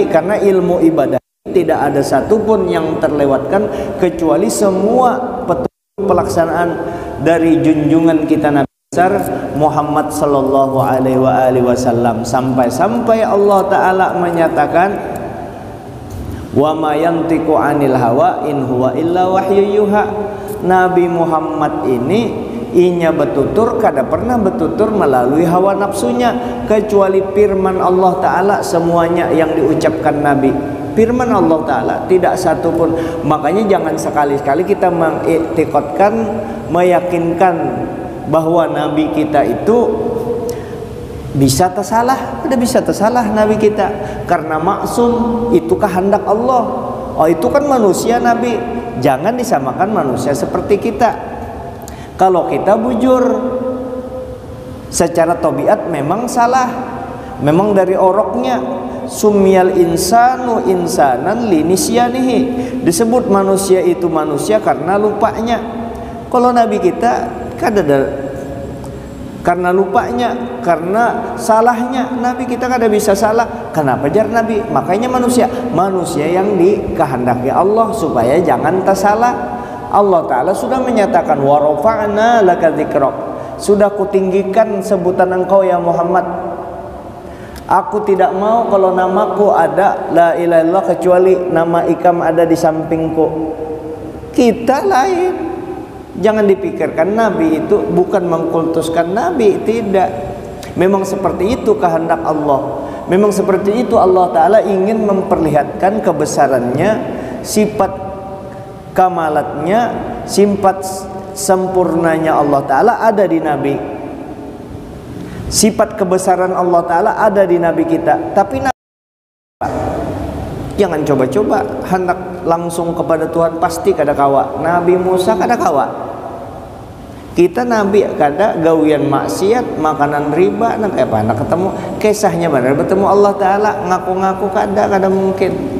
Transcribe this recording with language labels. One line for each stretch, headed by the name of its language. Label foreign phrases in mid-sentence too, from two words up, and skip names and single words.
Indonesian: Karena ilmu ibadah tidak ada satupun yang terlewatkan kecuali semua pelaksanaan dari junjungan kita Nabi besar Muhammad
Arabic: صلى الله عليه وسلم,
Indonesian: sampai Allah Ta'ala menyatakan
Arabic: وما ينطق عن الهوى إن هو إلا وحي يوحى.
Banjar: Nabi Muhammad ini inya betutur kada pernah betutur melalui hawa nafsunya, kecuali firman Allah Ta'ala semuanya yang diucapkan Nabi firman Allah Ta'ala, tidak satu pun.
Indonesian: Makanya jangan sekali-sekali kita mengiktikadkan, meyakinkan bahwa Nabi kita itu bisa tersalah. Tidak bisa tersalah Nabi kita, karena maksum, itu kehendak Allah. Oh, itu kan manusia Nabi, jangan disamakan manusia seperti kita.
Banjar: Kalau kita bujur secara tabiat memang salah, memang dari oroknya.
Arabic: سمي الإنسان إنسانا لنسيانه,
Indonesian: disebut manusia itu manusia karena lupanya.
Banjar: Kalau Nabi kita kada karena lupanya, karena salahnya. Nabi kita kada bisa salah. Kenapa jar Nabi?
Indonesian: Makanya manusia yang dikehendaki Allah supaya jangan tersalah. Allah Ta'ala sudah menyatakan
Arabic: ورفعنا لك ذكرك,
Indonesian: sudah kutinggikan sebutan engkau ya Muhammad. Aku tidak mau kalau namaku ada
Arabic: لا إله إلا الله
Indonesian: kecuali nama ikam ada di sampingku. Kita lain. Jangan dipikirkan Nabi itu bukan mengkultuskan Nabi, tidak. Memang seperti itu kehendak Allah. Memang seperti itu Allah Ta'ala ingin memperlihatkan kebesarannya, sifat kamalatnya, sifat sempurnanya Allah Ta'ala ada di Nabi. Sifat kebesaran Allah Ta'ala ada di Nabi kita.
Banjar: Tapi jangan coba-coba hendak langsung kepada Tuhan, pasti kada kawa. Nabi Musa kada kawa. Kita Nabi kada gawian maksiat, makanan riba, nak apa nak ketemu kisahnya benar bertemu Allah Ta'ala, ngaku-ngaku kada mungkin.